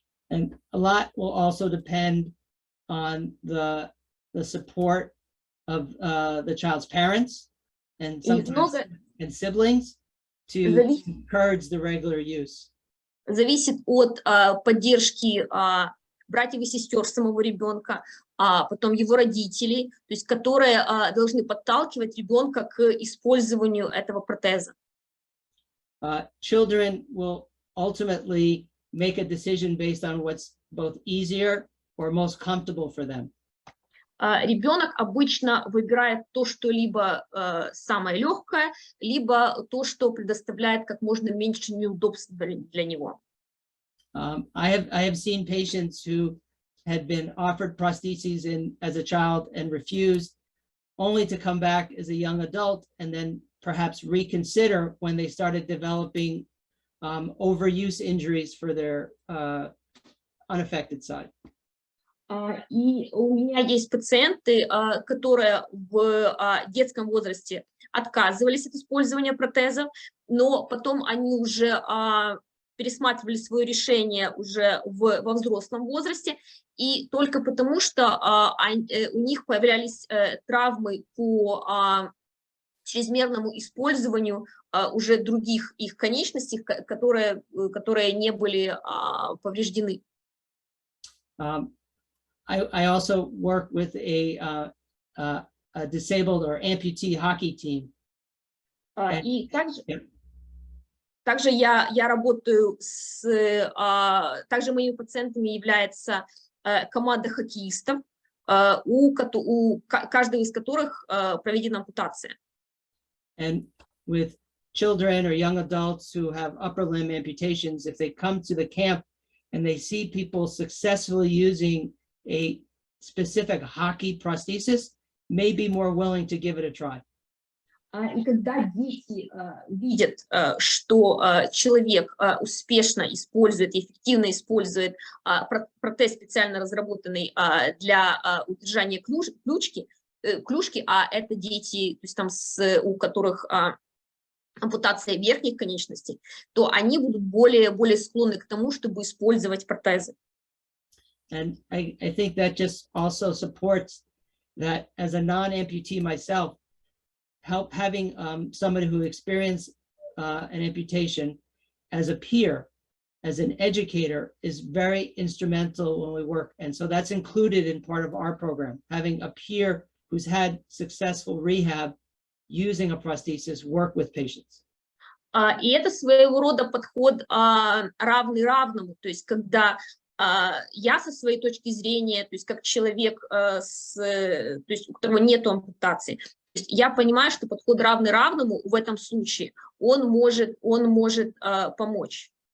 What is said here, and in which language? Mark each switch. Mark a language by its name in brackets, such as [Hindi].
[English] And a lot will also depend on the support of the child's parents and sometimes and siblings to encourage the regular use. [Russian] Зависит от поддержки братьев и сестер самого ребенка, потом его родителей, то есть которые должны подталкивать ребенка к использованию этого протеза. [English] Children will ultimately make a decision based on what's both easier or most comfortable for them. [Russian] Ребенок обычно выбирает то, что либо самое легкое, либо то, что предоставляет как можно меньше неудобств для него. [English] I have seen patients who had been offered prostheses as a child and refused, only to come back as a young adult and then perhaps reconsider when they started developing overuse injuries for their unaffected side. [Russian] И у меня есть пациенты, которые в детском возрасте отказывались от использования протезов, но потом они уже пересматривали свое решение уже во взрослом возрасте, и только потому, что у них появлялись травмы по чрезмерному использованию уже других их конечностей, которые не были повреждены. [English] I also work with a disabled or amputee hockey team. [Russian] И также я работаю также моими пациентами является команда хоккеистов, у каждого из которых проведена ампутация. [English] And with children or young adults who have upper limb amputations, if they come to the camp and they see people successfully using a specific hockey prosthesis, may be more willing to give it a try. [Russian] И когда дети видят, что человек успешно использует, эффективно использует протез, специально разработанный для удержания клюшки, а это дети, то есть там у которых ампутация верхних конечностей, то они будут более склонны к тому, чтобы использовать протезы. [English] And I think that just also supports that as a non-amputee myself, having somebody who experienced an amputation as a peer, as an educator, is very instrumental when we work. And so that's included in part of our program, having a peer who's had successful rehab using a prosthesis work with patients. [Russian] И это своего рода подход равный равному, то есть когда я со своей точки зрения, то есть как человек, то есть у которого нет ампутации, то есть я понимаю, что подход равный равному в этом случае, он может помочь.